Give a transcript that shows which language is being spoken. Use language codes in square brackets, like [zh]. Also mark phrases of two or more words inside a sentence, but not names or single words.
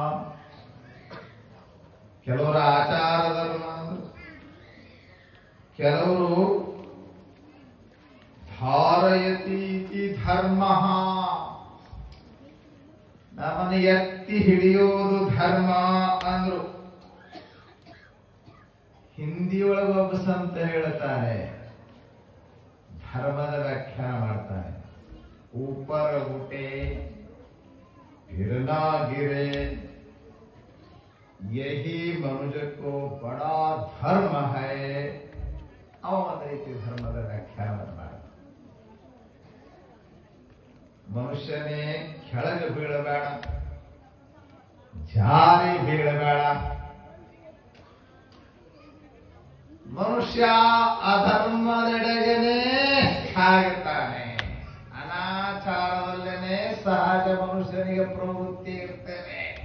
[kn] ಕೆಲವರ ಆಚಾರ ಧರ್ಮ ಅಂದ್ರು, ಕೆಲವರು ಧಾರಯತಿ ಧರ್ಮ, ನಮ್ಮನ್ನು ಎತ್ತಿ ಹಿಡಿಯೋದು ಧರ್ಮ ಅಂದ್ರು. ಹಿಂದಿಯೊಳಗ ಒಬ್ಬ ಸಂತ ಹೇಳ್ತಾನೆ, ಧರ್ಮದ ವ್ಯಾಖ್ಯಾನ ಮಾಡ್ತಾನೆ, [hi] ऊपर उठे फिर ना गिरे, यही मनुष्य को बड़ा धर्म है. [kn] ಅವನ ರೀತಿ ಧರ್ಮದ ವ್ಯಾಖ್ಯಾನವನ್ನು ಮಾಡಿ, ಮನುಷ್ಯನೇ ಕೆಳಗೆ ಬೀಳಬೇಡ, ಜಾರಿ ಬೀಳಬೇಡ, ಮನುಷ್ಯ ಅಧರ್ಮದೆಡೆಗೇನೆ ಸಾಗುತ್ತಾನೆ, ಅನಾಚಾರದಲ್ಲೇನೆ ಸಹಜ ಮನುಷ್ಯನಿಗೆ ಪ್ರವೃತ್ತಿ ಇರ್ತೇನೆ.